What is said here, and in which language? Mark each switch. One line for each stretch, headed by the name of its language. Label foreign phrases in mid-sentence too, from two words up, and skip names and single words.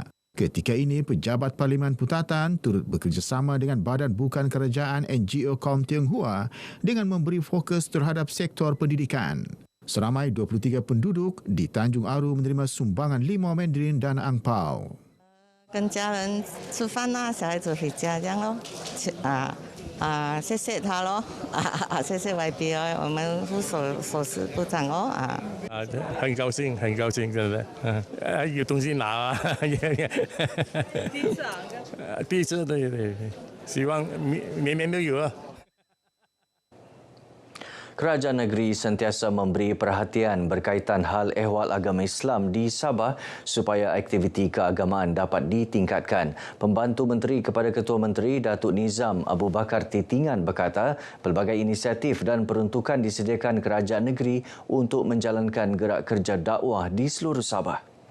Malay: Ketika ini, pejabat Parlimen Putatan turut bekerjasama dengan Badan Bukan Kerajaan NGO Kaum Tionghoa dengan memberi fokus terhadap sektor pendidikan. Seramai 23 penduduk di Tanjung Aru menerima sumbangan limau Mandarin dan angpau.
Chinese: 跟家人吃饭啊，小孩子回家这样咯，谢谢他咯，谢谢 YBI， 我们首饰部长哦很高兴，很高兴，真的，有东西拿啊，第一次，对，希望绵绵都有啊。
Malay: Kerajaan negeri sentiasa memberi perhatian berkaitan hal ehwal agama Islam di Sabah supaya aktiviti keagamaan dapat ditingkatkan. Pembantu Menteri kepada Ketua Menteri Datuk Nizam Abu Bakar Titingan berkata pelbagai inisiatif dan peruntukan disediakan kerajaan negeri untuk menjalankan gerak kerja dakwah di seluruh Sabah.